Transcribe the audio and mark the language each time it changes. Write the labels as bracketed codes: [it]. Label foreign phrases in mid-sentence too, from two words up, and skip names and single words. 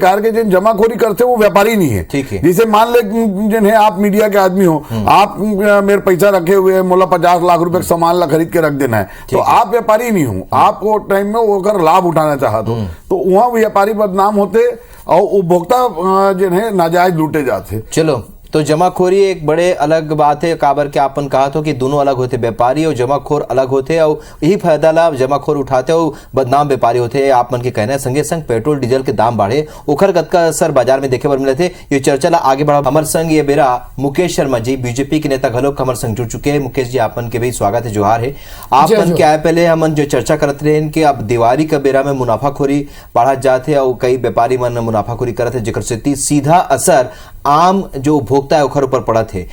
[hne] कार के जिन जमाखोरी करते वो व्यापारी नहीं है। जैसे मान ले जिन है आप मीडिया के आदमी हो, आप मेरे पैसा रखे हुए है मोला 50 लाख रुपए सामान ला खरीद के रख देना है, तो आप व्यापारी नहीं हो, आप वो टाइम में वो अगर लाभ उठाना चाहते हो तो वहां व्यापारी बदनाम होते और उपभोक्ता जिन है नाजायज लूटे जाते। चलो तो जमाखोरी एक बड़े अलग बात है, काबर के आपन कहा तो कि दोनों अलग होते, व्यापारी और जमाखोर अलग होते और यही फायदा लाभ जमाखोर उठाते और बदनाम व्यापारी होते। आप मन के कहना है संगे संग पेट्रोल डीजल के दाम बढ़े ओखर कतका असर बाजार में देखे बर मिले थे। ये चर्चा ला आगे बढ़ा हमार संग ये बेरा मुकेश शर्मा जी बीजेपी के नेता घलोक हमार संग जुड़ चुके हैं। मुकेश जी आपन के भी स्वागत है, जोहार है। आप मन के आए पहले हमन जो चर्चा करते रहे कि अब दिवाली का बेरा में मुनाफाखोरी बढ़त जाते और कई व्यापारी मन मुनाफाखोरी करते जेकर से सीधा असर आम जो उपभोक्ता है ओखर ऊपर पड़त है।